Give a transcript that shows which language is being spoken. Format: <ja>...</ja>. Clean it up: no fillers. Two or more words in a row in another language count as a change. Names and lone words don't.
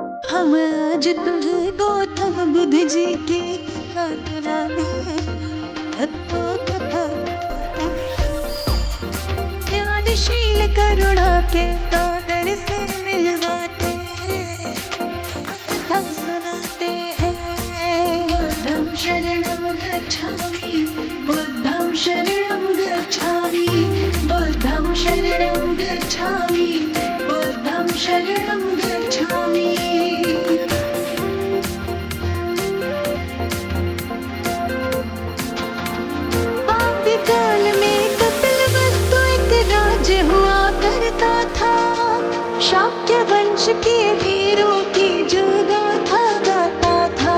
<hi>हम आज तुझे गौतम बुद्ध जी की ज्ञानशील करुणा के सागर से मिलवाते हैं, कथा सुनाते हैं।</hi> <pi>बुद्धं शरणं गच्छामि, बुद्धं शरणं गच्छामि, बुद्धं शरणं गच्छामि, बुद्धं शरणं गच्छामि।</pi> <hi>आदिकाल में कपिलवस्तु एक राज्य हुआ करता था। शाक्य वंश के वीरों की जो गाथा गाता था।</hi>